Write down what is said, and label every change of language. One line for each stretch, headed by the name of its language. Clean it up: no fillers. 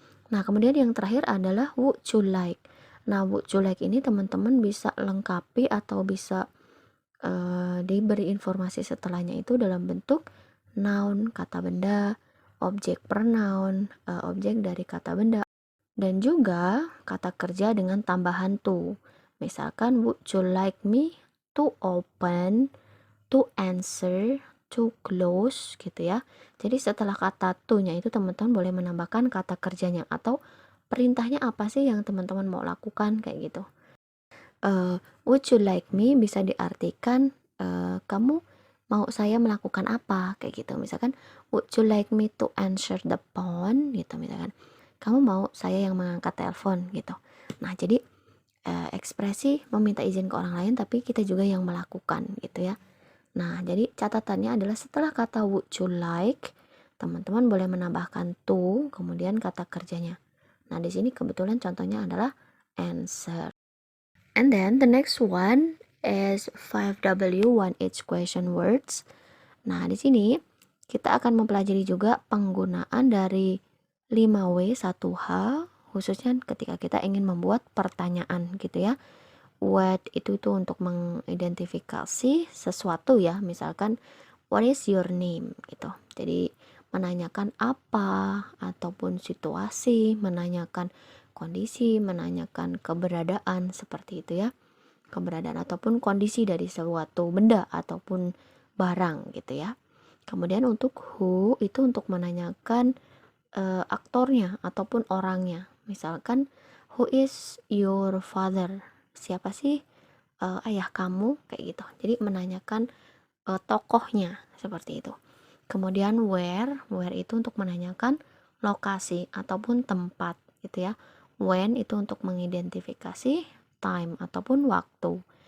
Indonesian: Nah, kemudian yang terakhir adalah
English: would you like.
Indonesian: Nah, would you like ini teman-teman bisa lengkapi atau bisa diberi informasi setelahnya itu dalam bentuk noun, kata benda, objek pronoun, objek dari kata benda, dan juga kata kerja dengan tambahan to. Misalkan,
English: would you like me to open, to answer, to close
Indonesian: gitu ya. Jadi setelah kata to-nya itu teman-teman boleh menambahkan kata kerjanya atau perintahnya apa sih yang teman-teman mau lakukan kayak gitu.
English: Would you like me
Indonesian: bisa diartikan kamu mau saya melakukan apa kayak gitu. Misalkan,
English: would you like me to answer the phone
Indonesian: gitu, misalkan kamu mau saya yang mengangkat telepon gitu. Nah, jadi ekspresi meminta izin ke orang lain tapi kita juga yang melakukan gitu ya. Nah, jadi catatannya adalah setelah kata
English: would you like,
Indonesian: teman-teman boleh menambahkan to, kemudian kata kerjanya. Nah, di sini kebetulan contohnya adalah answer.
English: And then the next one is 5W 1H question words.
Indonesian: Nah, di sini kita akan mempelajari juga penggunaan dari 5W 1H, khususnya ketika kita ingin membuat pertanyaan gitu ya. What itu tuh untuk mengidentifikasi sesuatu ya, misalkan
English: what is your name
Indonesian: gitu. Jadi menanyakan apa ataupun situasi, menanyakan kondisi, menanyakan keberadaan seperti itu ya. Keberadaan ataupun kondisi dari suatu benda ataupun barang gitu ya. Kemudian untuk who itu untuk menanyakan aktornya ataupun orangnya. Misalkan,
English: who is your father?
Indonesian: Siapa sih ayah kamu kayak gitu. Jadi menanyakan tokohnya seperti itu. Kemudian where itu untuk menanyakan lokasi ataupun tempat gitu ya. When itu untuk mengidentifikasi time ataupun waktu.